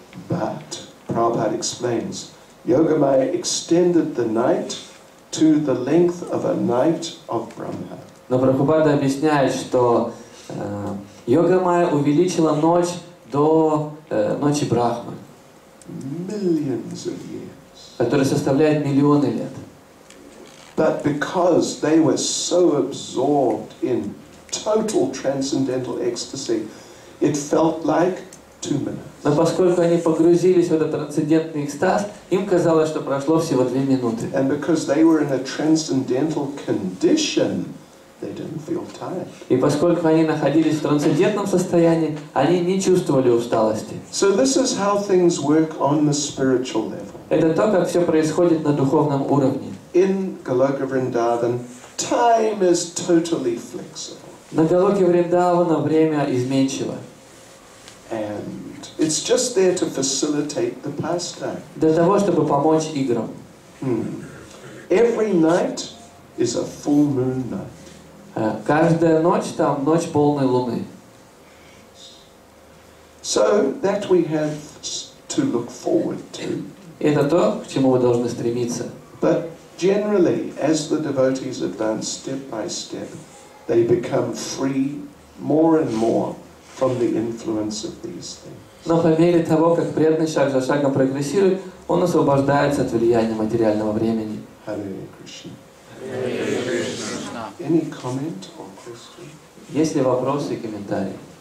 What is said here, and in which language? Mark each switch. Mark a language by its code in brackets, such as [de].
[en] But, Prabhupada explains, Yoga Maya extended the night to the length of a night of Brahma. [ru] Но Прабхупада объясняет, что Йога Майя увеличила ночь до ночи Брахмы, [en] Millions of years. [ru] которая составляет миллионы лет. [en] But because they were so absorbed in total transcendental ecstasy, it felt like 2 minutes. [ru] Но поскольку они погрузились в этот трансцендентный экстаз, им казалось, что прошло всего 2 минуты. [en] And because they were in a transcendental condition, they didn't feel tired. [ru] И поскольку они находились в трансцендентном состоянии, они не чувствовали усталости. [en] So this is how things work on the spiritual level. [ru] Это то, как все происходит на духовном уровне. [en] In Goloka Vrindavan, time is totally flexible. [ru] На Галоке Вриндавана время изменчиво. [en] And it's just there to facilitate the pastime. [ru] Для того, чтобы помочь играм. [en] Every night is a full moon night. [ru] Каждая ночь там ночь полной луны. [en] So that we have to look forward to. [ru] Это то, к чему вы должны стремиться. [en] But generally, as the devotees advance step by step, they become free more and more from the influence of these things. [ru] Но по мере того, как преданный шаг за шагом прогрессирует, он освобождается от влияния материального времени. [en] Hare Krishna. Any comment or question? [ru] Есть ли вопросы и комментарии?